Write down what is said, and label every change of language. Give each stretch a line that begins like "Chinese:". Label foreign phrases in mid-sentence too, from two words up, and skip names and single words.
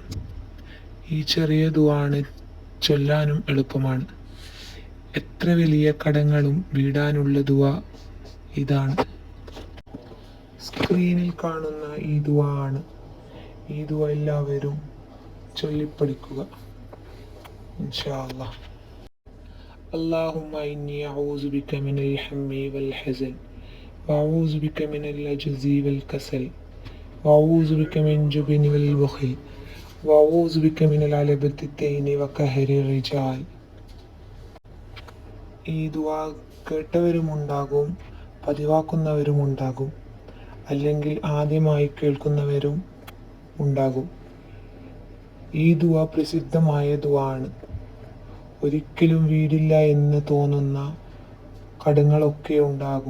Malayalam: ഈ ചെറിയ ദുആണ് ചൊല്ലാനും എളുപ്പമാണ്. എത്ര വലിയ കടങ്ങളും വീടാനുള്ള ദുആ ഇതാണ്. സ്ക്രീനിൽ കാണുന്ന ഈ ദുആ ആണ്. ഈ ദുആ എല്ലാവരും ചൊല്ലിപ്പഠിക്കുക
Arabic: إن شاء الله. اللهم إني أعوذ بك من الهم والحزن وأعوذ بك من العجز والكسل وأعوذ بك من الجبن والبخل وأعوذ بك من العلبة الدين وقهر الرجال.
Malayalam: ഈ ദുആ കേട്ടവരുമുണ്ടാകും, പതിവാക്കുന്നവരുമുണ്ടാകും, അല്ലെങ്കിൽ ആദ്യമായി കേൾക്കുന്നവരും ഉണ്ടാകും. ഈ ദുആ പ്രസിദ്ധമായ ദുആ ആണ്. ഒരിക്കലും വീടില്ല എന്ന് തോന്നുന്ന കടങ്ങളൊക്കെ ഉണ്ടാകും.